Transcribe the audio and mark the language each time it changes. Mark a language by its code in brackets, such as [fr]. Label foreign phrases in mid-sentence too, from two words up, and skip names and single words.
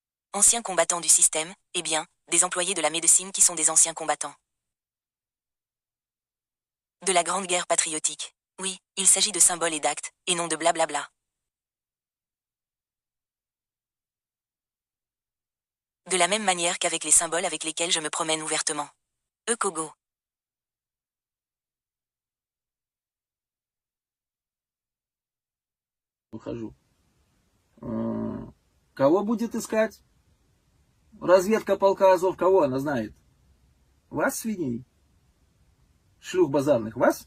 [fr] Anciens combattants du système, eh bien, des employés de la médecine qui sont des anciens combattants. De la Grande Guerre patriotique. Oui, il s'agit de symboles et d'actes, et non de blablabla. De la même manière qu'avec les symboles avec lesquels je me promène ouvertement. [ru] Kogo. Выхожу. Кого будет искать? Разведка полка Азов, кого она знает? Вас, свиней? Шлюх базарных, вас?